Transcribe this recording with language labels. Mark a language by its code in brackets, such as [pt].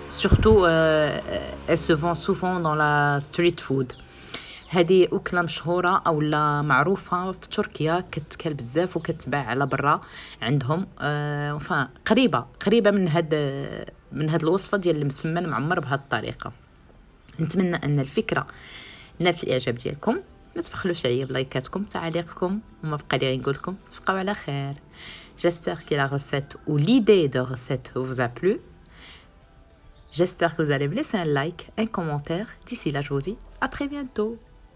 [fr] Surtout, elle se vend souvent dans la street food. [ar] هذه أكلة مشهورة أولا معروفة في تركيا، كتكال بزاف وكتباع على برا عندهم. قريبة من هاد الوصفة ديال المسمن معمر بهذه الطريقة. نتمنى ان الفكره نالت الاعجاب ديالكم. ما تبخلوش عليا بلايكاتكم تعليقكم، وما بقى لي غير نقول لكم تبقاو على خير. [fr] J'espère que la recette ou l'idée de recette vous a plu. J'espère que vous allez me laisser un like, un commentaire. D'ici là, je vous dis à très bientôt.